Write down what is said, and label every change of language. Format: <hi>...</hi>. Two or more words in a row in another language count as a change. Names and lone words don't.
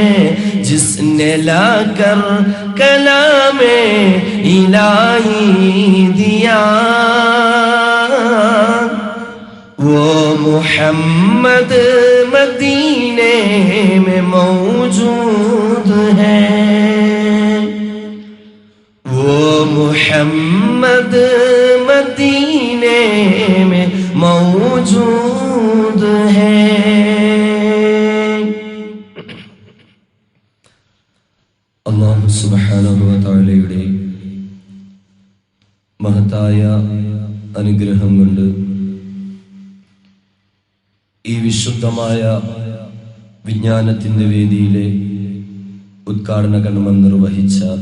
<hi>जिसने लाकर कलामे इलाही दिया, वो मुहम्मद मदीने में मौजूद है। वो मुहम्मद मदीने में मौजूद है।</hi> <ar>الله سبحانه وتعالى</ar> <ml>മഹത്തായ അനുഗ്രഹം കൊണ്ട് ഈ വിശുദ്ധമായ വിജ്ഞാനത്തിന്റെ വേദിയിലെ ഉദ്ഘാടന കർമ്മം നിർവഹിച്ച</ml>